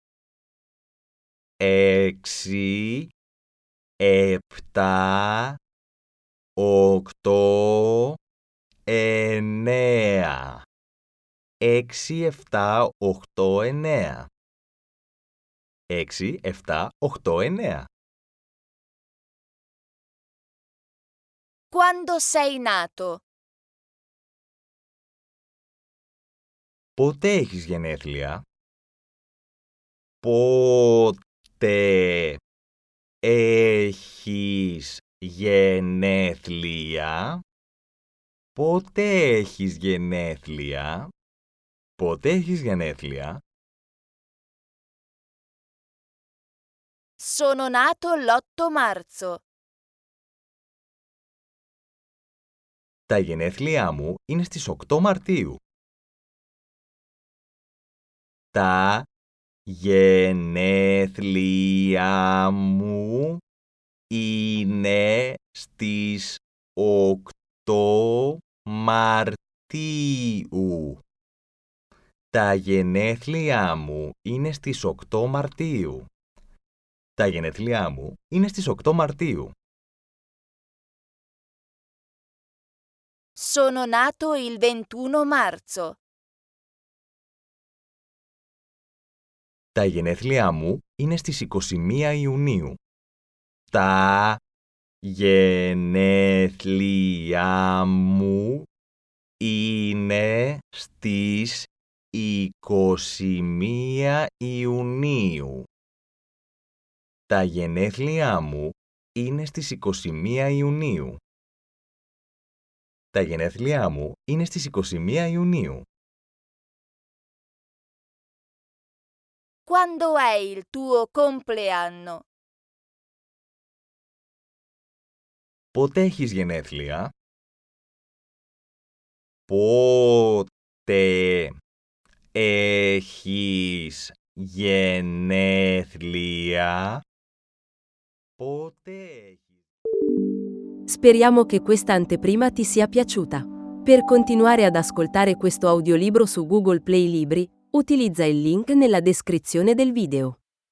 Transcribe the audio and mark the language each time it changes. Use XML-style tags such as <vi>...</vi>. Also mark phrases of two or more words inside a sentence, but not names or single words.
<it>6, 7, 8, 9. 6, 7, 8, 9. 6, 7, 8, 9. Quando sei nato?</it> <el>Πότε έχεις γενέθλια? Πότε έχεις γενέθλια? Πότε έχεις γενέθλια? Πότε έχεις γενέθλια?</el> <it>Sono nato l'8 marzo.</it> <el>Τα γενέθλιά μου είναι στις 8 Μαρτίου. Τα γενέθλιά μου είναι στις 8 Μαρτίου. Τα γενέθλιά μου είναι στις 8 Μαρτίου. Τα γενέθλιά μου είναι στις 8 Μαρτίου.</el> <it>Sono nato il 21 marzo.</it> <el>Τα γενέθλιά μου είναι στις 21 Ιουνίου. Τα γενέθλιά μου είναι στις 21 Ιουνίου. Τα γενέθλιά μου είναι στις 21 Ιουνίου. Τα γενέθλιά μου είναι στις 21 Ιουνίου.</el> <it>Quando è il tuo compleanno?</it> <el>Πότε έχεις γενέθλια? Πότε έχεις γενέθλια? Πότε έχεις...</el> <it>Speriamo che questa anteprima ti sia piaciuta. Per continuare ad ascoltare questo audiolibro su Google Play Libri, utilizza il link nella descrizione del video.</it>